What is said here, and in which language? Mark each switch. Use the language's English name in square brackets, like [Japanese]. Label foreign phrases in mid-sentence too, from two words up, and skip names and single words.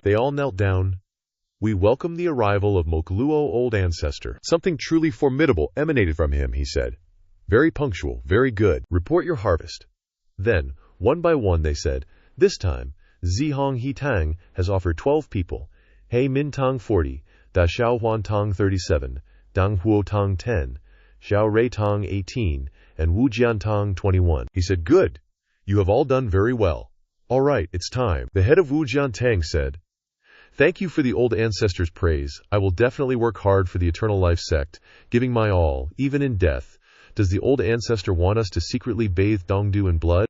[English] They all knelt down. We welcome the arrival of Mokluo, old ancestor. Something truly formidable emanated from him, he said. Very punctual, very good. Report your harvest. Then, one by one, they said, this time, Zihong Hitang has offered 12 people. Hei Mintang 40, Da Xiao Huan Tang 37, Dang Huo Tang 10, Xiao Rei Tang 18, and Wu Jian Tang 21. He said, good. You have all done very well. All right, it's time. The head of Wu Jiantang said, thank you for the old ancestors' praise. I will definitely work hard for the Eternal Life sect, giving my all, even in death. Does the old ancestor want us to secretly bathe Dongdu in blood?